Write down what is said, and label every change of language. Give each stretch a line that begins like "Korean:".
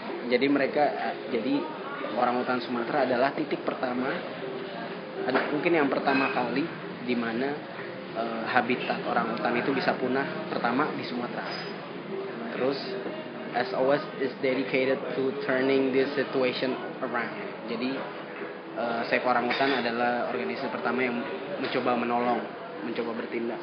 Indonesian: Jadi orangutan Sumatera adalah titik pertama, mungkin yang pertama kali di mana habitat orangutan itu bisa punah pertama di Sumatera.
English: Terus SOS is dedicated to turning this situation around.
Indonesian: Jadi Save Orangutan adalah organisasi pertama yang mencoba menolong, mencoba bertindak.